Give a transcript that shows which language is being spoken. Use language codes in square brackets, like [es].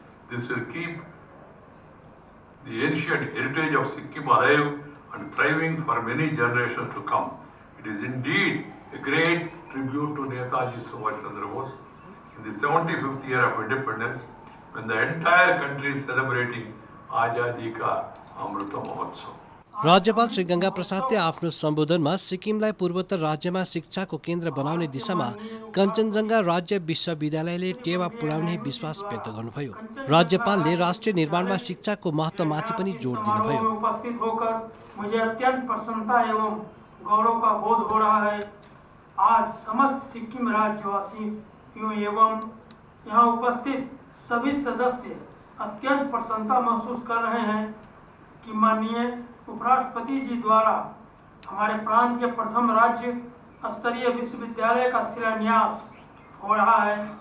[en] This will keep the ancient heritage of Sikkim alive and thriving for many generations to come. It is indeed a great tribute to Netaji Subhash Chandra Bose in the 75th year of independence, when the entire country is celebrating Azadi Ka Amrita Mahotsav. [ne] राज्यपाल श्री गंगा प्रसादले आफ्नो सम्बोधनमा सिक्किमलाई पूर्वोत्तर राज्यमा शिक्षाको केन्द्र बनाउने दिशामा कञ्चनजङ्घा राज्य विश्वविद्यालयले टेवा पुर्याउने विश्वास व्यक्त गर्नुभयो। राज्यपालले राष्ट्रिय निर्माणमा शिक्षाको महत्त्वमाथि पनि जोड दिनुभयो। [hi] उपस्थित होकर मुझे अत्यंत प्रसन्नता एवं गौरव का बोध हो रहा है। आज समस्त सिक्किम राज्यवासियों एवं यहाँ उपस्थित सभी सदस्य अत्यंत प्रसन्नता महसूस कर रहे हैं कि माननीय उपराष्ट्रपति जी द्वारा हमारे प्रांत के प्रथम राज्य स्तरीय विश्वविद्यालय का शिलान्यास हो रहा है।